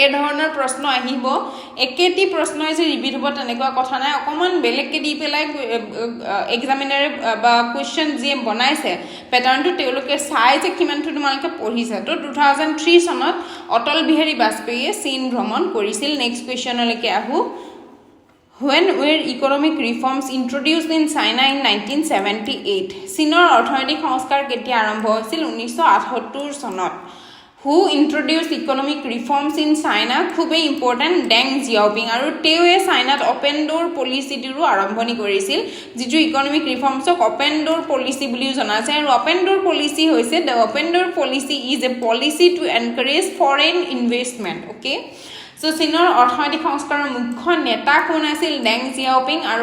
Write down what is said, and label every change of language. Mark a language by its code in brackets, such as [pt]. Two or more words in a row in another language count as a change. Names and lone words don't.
[as] ধৰণৰ প্ৰশ্ন আহিব একেটি প্ৰশ্ন যে ৰিপিট হ'ব তেনেকুৱা কথা নাই অকমান বেলেগকে দি পেলাই এক্সামিনাৰে বা কুৱেশ্যন যি বনাইছে পেটাৰ্ণটো তেওঁলোকে চাই যে কিমানটো তোমালোকে পঢ়িছে তো 2003 চনত অটল বিহাৰী বাজপেয়ীয়ে চীন ভ্ৰমণ কৰিছিল নেক্সট কুৱেশ্যনলৈকে আহোঁ [en] When were economic reforms introduced in China in 1978? [as] চীনৰ অৰ্থনৈতিক সংস্কাৰ কেতিয়া আৰম্ভ হৈছিল 1978 চনত [en] Who introduced economic reforms in China? [as] খুবেই ইম্পৰ্টেণ্ট ডেং জিয়াওপিং আৰু তেওঁৱে চাইনাত [en] open door policy [as] আৰম্ভণি কৰিছিল যিটো [en] economic reforms open door policy [as] বুলিও জনা যায় আৰু [en] open door policy [as] হৈছে [en] the open door policy is a policy to encourage foreign investment okay So, [as] চীনৰ অৰ্থনৈতিক সংস্কাৰৰ মুখ্য নেতা কোন আছিল ডেং জিয়াওপিং আৰু